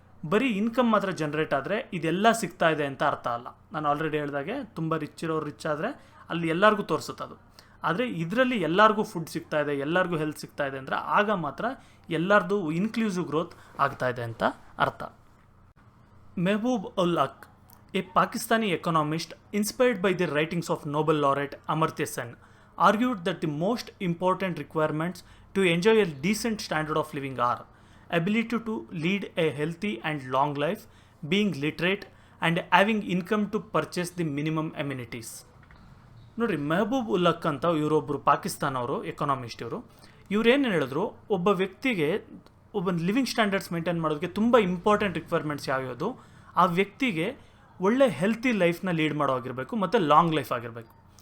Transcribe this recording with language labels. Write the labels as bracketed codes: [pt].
[kn] ಬರೀ ಇನ್ಕಮ್ ಮಾತ್ರ ಜನ್ರೇಟ್ ಆದರೆ ಇದೆಲ್ಲ ಸಿಗ್ತಾ ಇದೆ ಅಂತ ಅರ್ಥ ಅಲ್ಲ. ನಾನು ಆಲ್ರೆಡಿ ಹೇಳಿದಾಗೆ ತುಂಬ ರಿಚ್ ಇರೋರು ರಿಚ್ ಆದರೆ ಅಲ್ಲಿ ಎಲ್ಲರಿಗೂ ತೋರಿಸುತ್ತೆ ಅದು. ಆದರೆ ಇದರಲ್ಲಿ ಎಲ್ಲರಿಗೂ ಫುಡ್ ಸಿಗ್ತಾ ಇದೆ, ಎಲ್ಲರಿಗೂ ಹೆಲ್ತ್ ಸಿಗ್ತಾ ಇದೆ ಅಂದರೆ ಆಗ ಮಾತ್ರ ಎಲ್ಲರದು ಇನ್ಕ್ಲೂಸಿವ್ ಗ್ರೋತ್ ಆಗ್ತಾ ಇದೆ ಅಂತ ಅರ್ಥ. [en] Mahbub ul Haq, a Pakistani economist inspired by the writings of Nobel laureate Amartya Sen, argued that the most important requirements to enjoy a decent standard of living are ability to lead a healthy and long life, being literate, and having income to purchase the minimum amenities. [kn] ನೋಡಿರಿ, ಮೆಹಬೂಬ್ ಉಲ್ ಹಕ್ ಅಂತ ಇವರೊಬ್ಬರು ಪಾಕಿಸ್ತಾನವರು economist. ಇವ್ರೇನು ಹೇಳಿದ್ರು, ಒಬ್ಬ ವ್ಯಕ್ತಿಗೆ ಒಬ್ಬ living standards maintain ಮಾಡೋದಕ್ಕೆ ತುಂಬ important requirements ಯಾವ್ಯಾವುದು, ಆ ವ್ಯಕ್ತಿಗೆ ಒಳ್ಳೆ ಹೆಲ್ತಿ ಲೈಫ್ನ ಲೀಡ್ ಮಾಡೋ ಆಗಿರಬೇಕು ಮತ್ತು ಲಾಂಗ್ ಲೈಫ್ ಆಗಿರಬೇಕು.